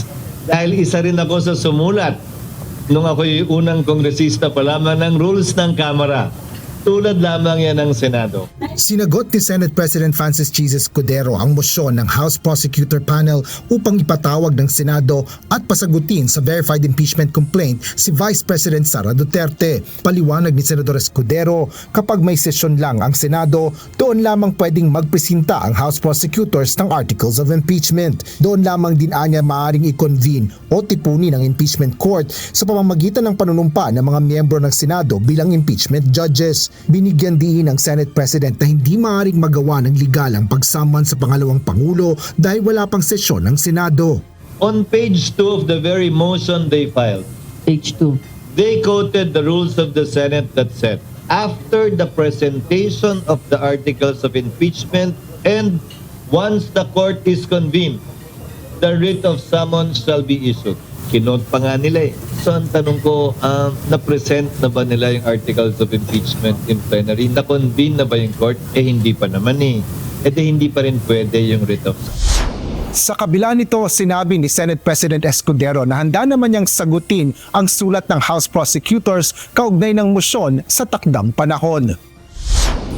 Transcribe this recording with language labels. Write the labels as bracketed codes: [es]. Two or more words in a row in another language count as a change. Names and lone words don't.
[tl] Dahil isa rin ako sa sumulat nung ako'y unang kongresista pa lamang ng rules ng Kamara. Tulad lamang yan ng Senado. Sinagot ni Senate President Francis Chis Escudero ang mosyon ng House Prosecutor Panel upang ipatawag ng Senado at pasagutin sa verified impeachment complaint si Vice President Sara Duterte. Paliwanag ni Senador Escudero, kapag may sesyon lang ang Senado, doon lamang pwedeng magpresinta ang House Prosecutors ng [en] Articles of Impeachment. [tl] Doon lamang din anya maaaring i-convene o tipunin ang [en] impeachment court [tl] sa pamamagitan ng panunumpa ng mga miyembro ng Senado bilang [en] impeachment judges. [tl] Binigyan din ng Senate President na hindi maaaring magawa ng legal ang pagsaman sa pangalawang Pangulo dahil wala pang sesyon ng Senado. [en] On page 2 of the very motion they filed, page 2, they quoted the rules of the Senate that said, after the presentation of the articles of impeachment and once the court is convened, the writ of summons shall be issued. [tl] Kinote pa nga nila eh. So ang tanong ko, na-present na ba nila yung [en] articles of impeachment in plenary? [tl] Na-convene na ba yung court? Hindi pa naman eh. Hindi pa rin pwede yung [en] writ of summons. [tl] Sa kabila nito, sinabi ni Senate President Escudero na handa naman niyang sagutin ang sulat ng House Prosecutors kaugnay ng mosyon sa takdang panahon.